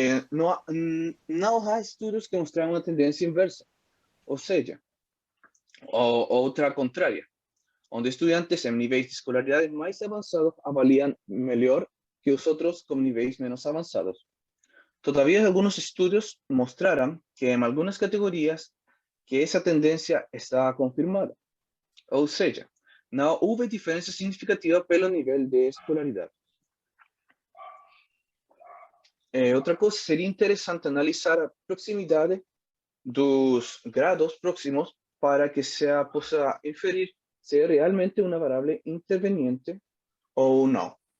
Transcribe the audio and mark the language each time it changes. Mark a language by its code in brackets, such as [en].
[pt] Não há estudos que mostraram uma tendência inversa. Ou seja, ou outra contrária, onde estudantes em níveis de escolaridade mais avançados avaliam melhor que os outros com níveis menos avançados. [es] Todavía algunos estudios mostraron que en algunas categorías que esa tendencia está confirmada. [pt] Ou seja, não houve diferença significativa pelo nível de escolaridade. Outra coisa, seria interessante analisar a proximidade dos grados próximos para que se possa inferir se é realmente uma variável interveniente ou não.